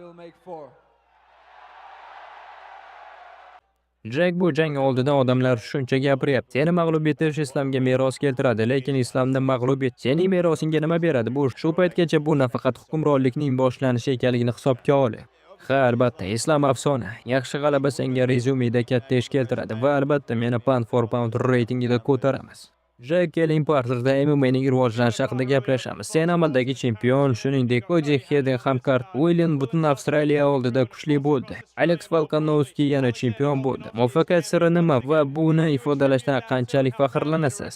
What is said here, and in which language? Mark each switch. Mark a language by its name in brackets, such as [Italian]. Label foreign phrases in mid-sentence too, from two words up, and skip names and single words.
[Uzbek] Jack, bu jang oldidan odamlar shuncha gapiryapti. Seni mag'lub etish Islomga meros keltiradi, lekin Islomni mag'lub et sening merosingga nima beradi? Bu shu paytgacha bu nafaqat hukmronlikning boshlanishi ekanligini hisobga ol. Ha, albatta, Islom afsona. Yaxshi g'alaba senga rezyumeda katta ish keltiradi va albatta meni [English] pound for pound [Uzbek] reytingida ko'taramiz. Jack, keling parterda MMA'ning rivojlanishi haqida gaplashamiz. Sen amaldagi chempion, shuningdek, Cody Hayden hamkor Uilin butun Avstraliya oldida kuchli bo'ldi. Alex Volkanovski yana chempion bo'ldi. Muvaffaqiyat siri nima va buni ifodalashdan qanchalik faxrlanasiz?